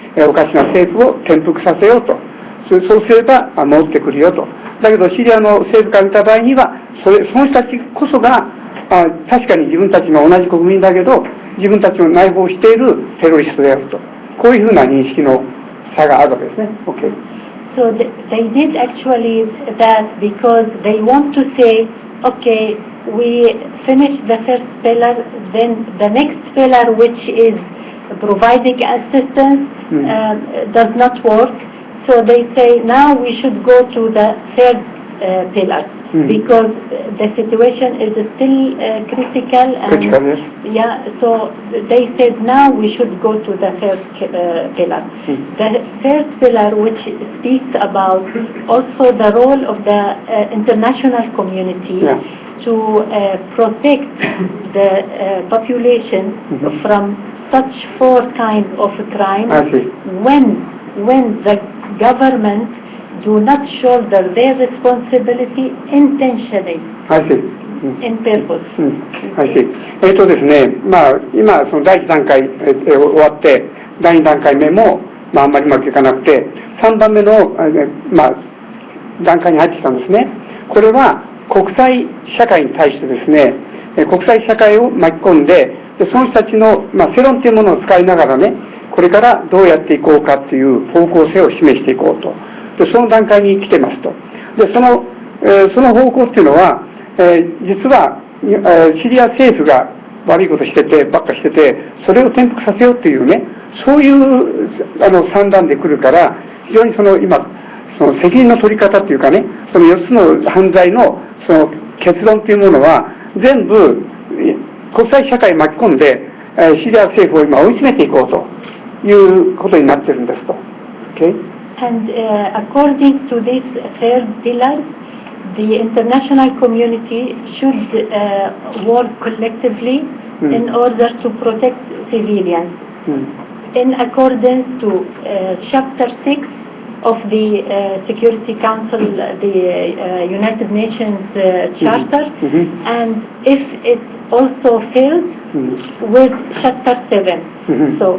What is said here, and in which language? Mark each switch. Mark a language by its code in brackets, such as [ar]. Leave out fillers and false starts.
[ja] おかしな政府を転覆させようと。そうすれば戻ってくるよと。だけどシリアの政府から見た場合には、その人たちこそが確かに自分たちの同じ国民だけど、自分たちを内包しているテロリストであると。こういうふうな認識の差があるわけですね。 [en] Okay. So they did actually that because they want to say, okay, we finished the first pillar, then the next pillar, which is providing assistance, does not work. So they say now we should go to the third pillar because the situation is still critical. And yeah, so they said now we should go to the third pillar. The third pillar, which speaks about also the role of the international community to protect the population from such four kinds of crimes when the government do not shoulder their responsibility intentionally. In purpose. [ja] ですね、今その第1段階終わって第2段階目もあんまりうまくいかなくて3番目の段階に入ってきたんですね。これは国際社会に対してですね、国際社会を巻き込んで、その人たちの世論というものを使いながらね、これからどうやっていこうかという方向性を示していこうと。でその段階に来てますと。でその方向っていうのは、実はシリア政府が悪いことしててばっかしてて、それを転覆させようっていうね、そういう算段で来るから、非常に今その責任の取り方っていうかね、その4つの犯罪のその結論というものは全部国際社会を巻き込んでシリア政府を今追い詰めていこうということになってるんですと。 [en] Okay? And according to this third pillar, the international community should work collectively in order to protect civilians. In accordance to Chapter 6 of the Security Council, the United Nations Charter, and if it also fails with Chapter 7.